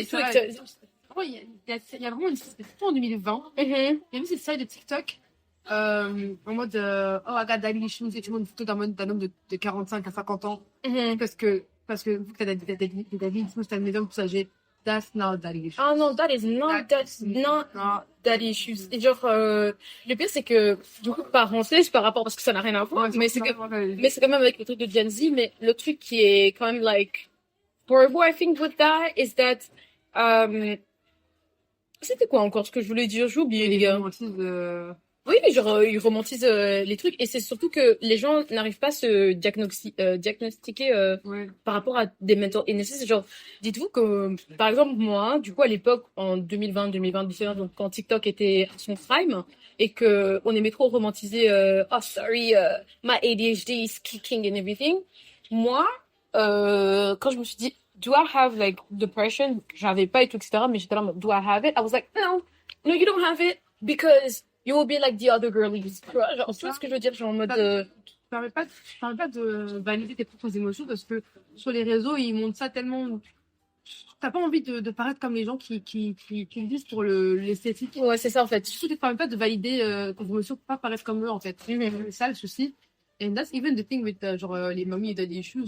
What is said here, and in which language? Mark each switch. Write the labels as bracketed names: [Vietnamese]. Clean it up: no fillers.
[French] et tout. c'est vrai. Oh, il y a vraiment surtout en 2020, Mhm. il y a eu cette série de TikTok en mode [English] oh, I got daddy issues [French] et tout le monde une photo d'un homme de 45 à 50 ans Mhm. parce que vu que t'as des daddy issues, t'as une maison pour s'ager. [English] That's not that issue. [French] Ah non, [English] that's not that issues. [French] Et genre, le pire, c'est que, du coup, parenthèse par rapport, parce que ça n'a rien à voir, mais c'est quand même avec le truc de Gen Z, mais le truc qui est quand même, [English] like, horrible, I think, with that, is that, [French] c'était quoi encore ce que je voulais dire? J'ai oublié, les gars. Oui, genre, ils romantisent les trucs, et c'est surtout que les gens n'arrivent pas à se diagnostiquer par rapport à des mental illnesses. Genre, dites-vous que, par exemple, moi, du coup, à l'époque, en 2020, donc quand TikTok était à son prime, et que on aimait trop romantiser, [English] oh, sorry, my ADHD is kicking and everything. [French] Moi, quand je me suis dit, [English] do I have, like, depression? [French] J'avais pas et tout, etc., mais j'étais là, [English] do I have it? I was like, no, you don't have it, because you will be like the other girlies. [French] Tu vois, genre, tu vois ce que je veux dire? Genre en mode. Tu permets pas de valider tes propres émotions parce que sur les réseaux, ils montrent ça tellement. T'as pas envie de paraître comme les gens qui le disent pour l'esthétique. Ouais, c'est ça en fait. Surtout, tu te permets pas de valider tes émotions pour pas paraître comme eux en fait. C'est ça le souci. [English] And that's even the thing with [French] genre les [English] mommy et daddy issues.